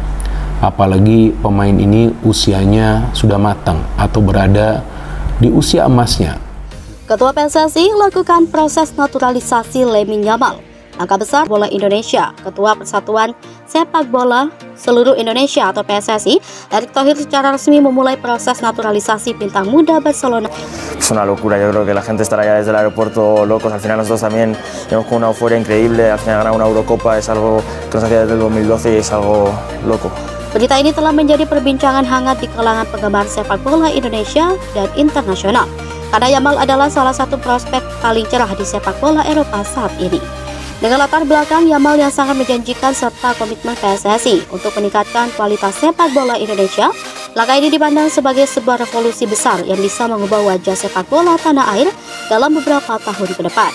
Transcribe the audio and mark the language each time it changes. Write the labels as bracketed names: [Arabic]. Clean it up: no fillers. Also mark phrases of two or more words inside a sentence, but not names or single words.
[Indonesian] Apalagi pemain ini usianya sudah matang atau berada di usia emasnya. Ketua PSSI lakukan proses naturalisasi Lamine Yamal. Angka besar bola Indonesia, Ketua Persatuan Sepak Bola Seluruh Indonesia atau PSSI, Erick Thohir secara resmi memulai proses naturalisasi bintang muda Barcelona. [Spanish] Es una locura, yo creo que la gente estará ya desde el aeropuerto locos. Al final nosotros también hemos con una euforia increíble, al final ganar una Eurocopa es algo que nos hacía desde el 2012 y es algo loco. [Indonesian] Berita ini telah menjadi perbincangan hangat di kalangan penggemar sepak bola Indonesia dan internasional, karena Yamal adalah salah satu prospek paling cerah di sepak bola Eropa saat ini. Dengan latar belakang Yamal yang sangat menjanjikan serta komitmen PSSI untuk meningkatkan kualitas sepak bola Indonesia, langkah ini dipandang sebagai sebuah revolusi besar yang bisa mengubah wajah sepak bola tanah air dalam beberapa tahun ke depan.